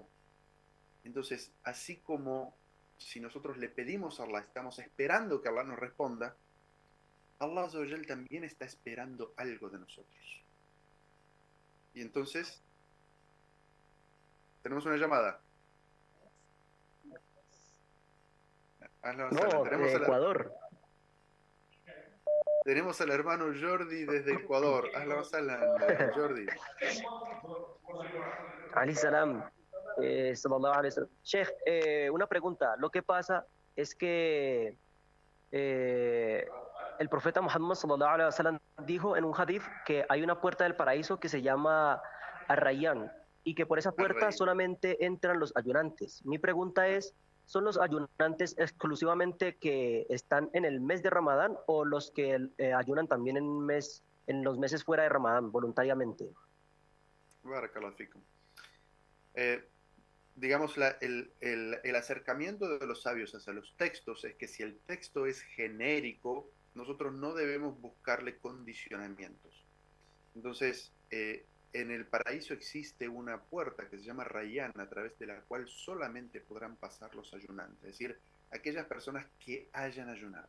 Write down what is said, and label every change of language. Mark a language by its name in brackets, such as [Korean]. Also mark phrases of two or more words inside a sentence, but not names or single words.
[Spanish] Entonces, así como si nosotros le pedimos a Allah, estamos esperando que Allah nos responda, [Arabic] الله عز وجل [Spanish] también está esperando algo de nosotros. Y entonces, tenemos una llamada. No, de Ecuador. Tenemos al hermano Jordi desde Ecuador. [Arabic] أهلا وسهلا, Jordi. علي سلام. صلى الله عليه وسلم. [Spanish] Sheikh, una pregunta. Lo que pasa es que el profeta Muhammad [Arabic] صلى الله عليه وسلم [Spanish] dijo en un hadith que hay una puerta del paraíso que se llama Ar-Rayyan y que por esa puerta solamente entran los ayunantes. Mi pregunta es, ¿son los ayunantes exclusivamente que están en el mes de Ramadán o los que ayunan también en los meses fuera de Ramadán voluntariamente? [Arabic] بارك الله فيكم. [Spanish] Digamos, el acercamiento de los sabios hacia los textos es que si el texto es genérico, nosotros no debemos buscarle condicionamientos. Entonces, en el paraíso existe una puerta que se llama Rayyan, a través de la cual solamente podrán pasar los ayunantes, es decir, aquellas personas que hayan ayunado.